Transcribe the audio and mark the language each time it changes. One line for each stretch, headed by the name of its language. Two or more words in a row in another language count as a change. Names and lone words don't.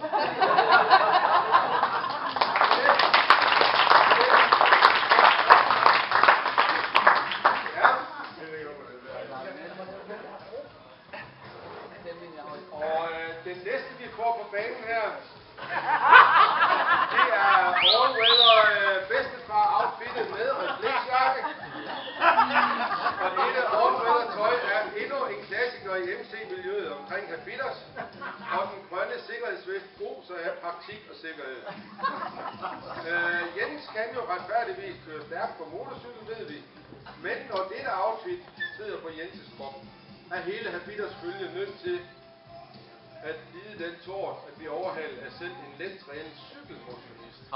Danish: Ja. Og den næste vi får på banen her, det er all-weather bedstefar-outfittet med refleksjakke. Og dette all-weather tøj er endnu en klassiker i MC-miljøet omkring Habitos, og den grønne sikkerhedsvest oser af praktik og sikkerhed. Jens kan jo retfærdigvis køre stærkt på motorcykel, ved vi, men når dette outfit sidder på Jenses krop, er hele Habitos følge nødt til at lide den tort at blive overhalet af selv en let trænet cykelmotionist.